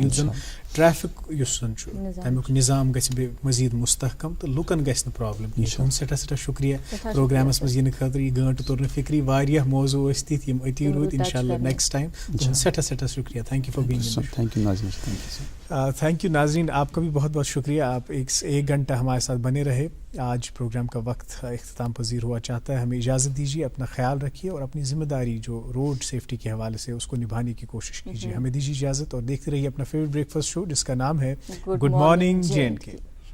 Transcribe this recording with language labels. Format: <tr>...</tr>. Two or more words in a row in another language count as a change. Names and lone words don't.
<ks>یُس زن ٹریفک یُس زن چھُ, تمیُک نظام گژھِ بیٚیہِ مزیٖد مستحکم, تہٕ لُکن گژھِ نہٕ پرابلم کینٛہہ. تُہُنٛد سٮ۪ٹھاہ شُکریہ پروگرامس منٛز یِنہٕ خٲطرٕ. یہِ گٲنٛٹہٕ توٚر نہٕ فِکری, واریاہ موضوٗع ٲسۍ تِتھۍ یِم أتی روٗدۍ.</ks> <ar>انشاء اللہ</ar> <en>next time.</en> <ks>تُہُنٛد سٮ۪ٹھاہ شُکریہ.</ks> <en>thank you for being. thank you ناظریٖن. thank you</en> <ur>ناظرین، آپ کا بھی بہت بہت شکریہ، آپ ایک گھنٹہ ہمارے ساتھ بنے رہے. آج پروگرام کا وقت اختتام پذیر ہوا چاہتا ہے. ہمیں اجازت دیجیے، اپنا خیال رکھیے اور اپنی ذمہ داری جو</ur> <en>road safety</en> <ur>کے حوالے سے اس کو نبھانے کی کوشش کیجیے. ہمیں دیجیے اجازت اور دیکھتے رہیے اپنا</ur> <en>favorite breakfast show</en> <ur>جس کا نام ہے گڈ مارننگ جے اینڈ کے.</ur>